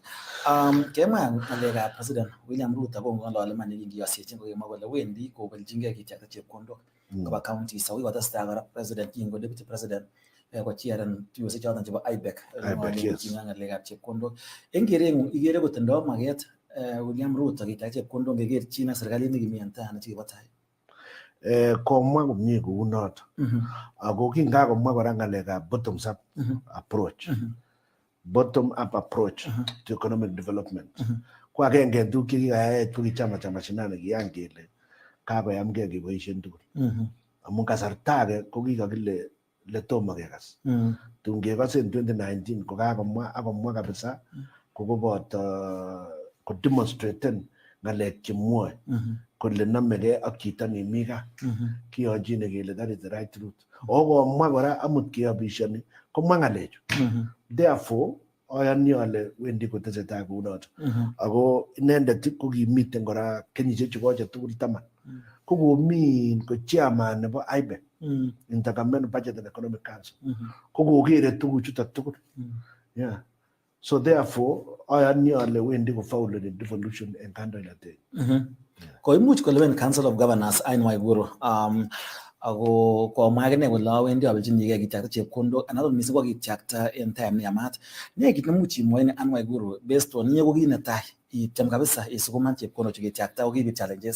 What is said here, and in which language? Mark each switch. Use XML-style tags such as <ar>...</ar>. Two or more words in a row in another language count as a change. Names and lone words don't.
<kln>Kemwa ngalekab President William Ruto ko ngolole man nekingiyosechin kokemwa kole wendi kobeljingei kityakta chepkondok koba county so kikotestai kora President kingo</kln> <en>Deputy President</en> <kln>ko chiaren tuyosiek choton chebo IBEC ngalekab chepkondok. En kerengung ikere kotindoi maket William Ruto kityakta chepkondok ngekerchin ak serikalit nekimi en tai nekibo tai. Komwa komie kou noto. Ako kingakomwa kora ngalekab</kln> <en>bottom up approach. Bottom up approach to economic development.</en> <kln>Ko agenge en tuguk chekikayai tuguk</kln> <sw>chama cha mashinani</sw> <kln>kiyan kele kakoyamgei keboisien tugul. Amun kasarta age ko kikakile letomo kekas. Tun kekase en 2019 ko kakomwa akomwa kabisa kokoboto kodemonstraten ngalek chemwoe kole nomegei ak chito nemi gaa. Kiyonjine kele</kln> <en>that is the right route.</en> <kln>Okomwa kora amut keyobishoni komwa ngalechu. Therefore ayani ale wendi kotesetai kou noto. Ako inendet ko kimiten kora kenyisiek chukoche tugul 10. Ko komi ko chairman nebo IBEC, Intergovernmental Budget and Economic Council. Ko kokere tuguchuto tugul. Yeah.</kln> <en>So therefore</en> <kln>ayani ale wendi ko</kln> <en>foul in devolution</en> <kln>en kandoinatet. Ko imuch kolewen Council of Governors Anne Waiguru ako komwa akine kole awendi abeljinigei kityakta chepkondok anan mising ko kityakta en time neyamat. Ne kit nemuch imwoe Anne Waiguru</kln> <en>based on</en> <kln>inye ko kit netai ityem kabisa isukuman chepkondok chu kityakta ko kibit challenges.</kln>